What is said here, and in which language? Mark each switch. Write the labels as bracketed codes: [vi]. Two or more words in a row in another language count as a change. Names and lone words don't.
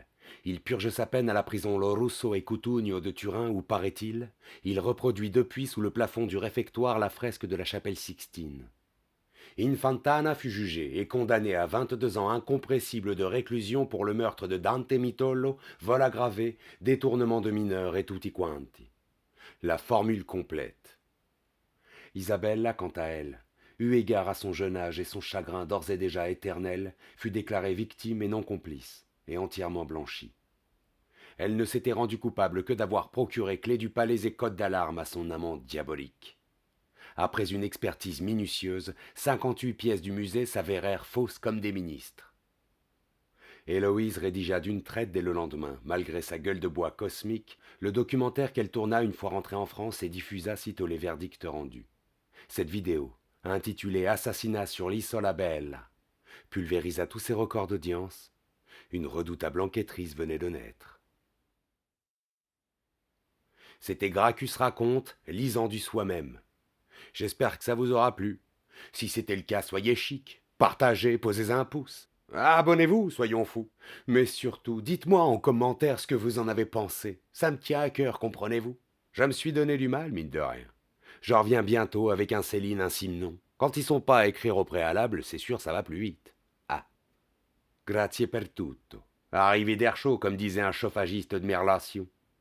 [fr] Il purge sa peine à la prison Lorusso e Cutugno de Turin où, paraît-il, il reproduit depuis sous le plafond du réfectoire la fresque de la chapelle Sixtine. Infantana fut jugé et condamné à 22 ans incompressibles de réclusion pour le meurtre de Dante Mitollo, vol aggravé, détournement de mineurs et [it] tutti quanti. [fr] La formule complète. Isabella, quant à elle, eu égard à son jeune âge et son chagrin d'ores et déjà éternel, fut déclarée victime et non complice, et entièrement blanchie. Elle ne s'était rendue coupable que d'avoir procuré clé du palais et code d'alarme à son amant diabolique. Après une expertise minutieuse, 58 pièces du musée s'avérèrent fausses comme des ministres. Héloïse rédigea d'une traite dès le lendemain, malgré sa gueule de bois cosmique, le documentaire qu'elle tourna une fois rentrée en France et diffusa sitôt les verdicts rendus. Cette vidéo, intitulée Assassinat sur l'Isola Bella, pulvérisa tous ses records d'audience. Une redoutable enquêtrice venait de naître. C'était Gracchus raconte, lisant du soi-même. J'espère que ça vous aura plu. Si c'était le cas, soyez chic. Partagez, posez un pouce. Abonnez-vous, soyons fous. Mais surtout, dites-moi en commentaire ce que vous en avez pensé. Ça me tient à cœur, comprenez-vous. Je me suis donné du mal, mine de rien. Je reviens bientôt avec un Céline, un Simon. Quand ils sont pas à écrire au préalable, c'est sûr, ça va plus vite. [it] Ah. Grazie per tutto. Arrivederci, [fr] comme disait un chauffagiste de mes relations.